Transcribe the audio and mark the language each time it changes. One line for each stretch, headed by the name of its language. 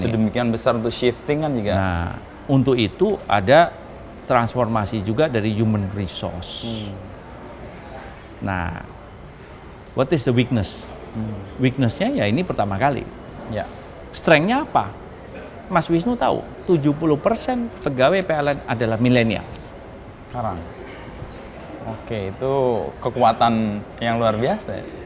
Indonesian: Sedemikian besar untuk shifting kan juga. Nah, untuk itu ada transformasi juga dari human resource.
English: Nah, what is the weakness?
Indonesian: Weakness-nya ya ini pertama kali. Ya. Strength-nya apa? Mas Wisnu tahu, 70% pegawai PLN adalah milenial. Sekarang. Oke, itu kekuatan yang luar biasa ya.